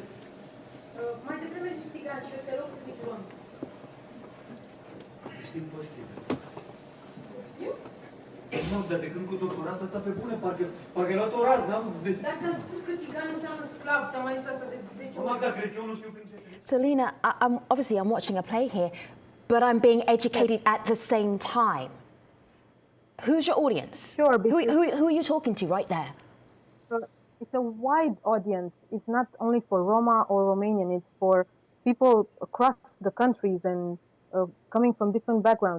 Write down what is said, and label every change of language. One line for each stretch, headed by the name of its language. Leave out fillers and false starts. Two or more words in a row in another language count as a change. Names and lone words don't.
Romanian: Mai devreme și țigani și eu te rog să zici rom. Ești imposibil. Nu, dar de când cu doctoratul ăsta pe bune, parcă ai luat o rază, n-am... Dar ți-am spus că țigan înseamnă sclav, ți-am mai zis asta de 10 ori. Magda, crezi că eu nu știu prin ce...
English: So, Lina, I'm watching a play here, but I'm being educated at the same time. Who's your audience? Sure. Who are you talking to right there? It's a wide audience. It's not only for Roma or Romanian. It's for people across the countries and coming from different backgrounds.